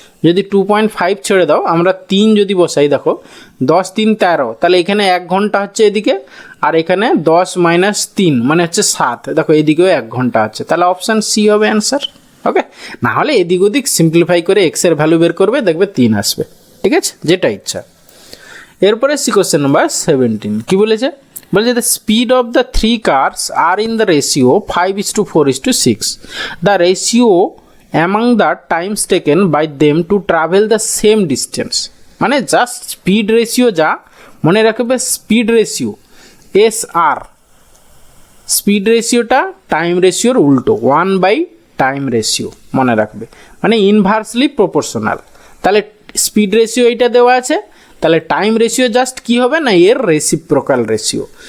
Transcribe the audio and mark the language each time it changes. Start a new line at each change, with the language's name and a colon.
Bangla: যদি 2.5 ছেড়ে দাও, আমরা 3 যদি বসাই, দেখো 10 3 13, তাহলে এখানে 1 ঘন্টা হচ্ছে এদিকে, আর এখানে 10 - 3 মানে হচ্ছে 7, দেখো এদিকেও 1 ঘন্টা আছে, তাহলে অপশান সি হবে অ্যান্সার। ওকে, না হলে এদিক ওদিক সিম্পলিফাই করে এক্সের ভ্যালু বের করবে, দেখবে 3 আসবে। ঠিক আছে, যেটা ইচ্ছা। এরপরে সি কোশ্চেন নাম্বার 17 কি বলেছে, বলছে
English: The speed of the 3 cars are in the ratio 5:4:6. The ratio among the times taken by them to travel the same distance.
Bangla: মানে জাস্ট স্পিড রেশিও যা মনে রাখবে, স্পিড রেশিও SR, স্পিড রেশিওটা time রেশিওর উল্টো, 1/টাইম ratio মনে রাখবে, মানে inversely proportional. তাহলে স্পিড রেশিও এইটা দেওয়া আছে, তাহলে টাইম রেশিও জাস্ট কি হবে না এর রেসিপ্রোকাল রেশিও।